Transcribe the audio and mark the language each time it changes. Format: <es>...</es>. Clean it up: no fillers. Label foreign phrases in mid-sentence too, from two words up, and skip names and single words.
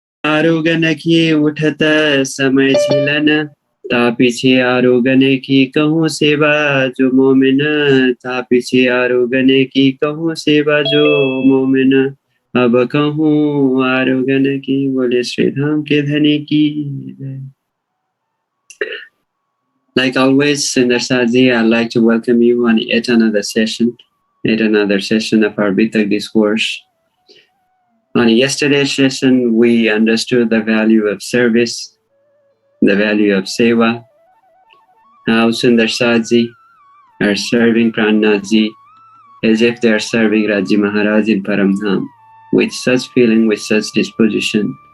<hi>आरोगन की उठता समय झिलन, तापीछे आरोगने की कहूँ सेवा जो मोमिन, तापीछे आरोगने की कहूँ सेवा जो मोमिन, अब कहूँ आरोगन की। बोले श्री धाम के धनी की जय।</hi> <en>Like always, Sundarsaji, I'd like to welcome you on yet another session of our Beetak Discourse. On yesterday's session, we understood the value of service, the value of seva, how Sundarsaji are serving Prananath as if they are serving Raji Maharaj in Paramdham, with such feeling, with such disposition.</en>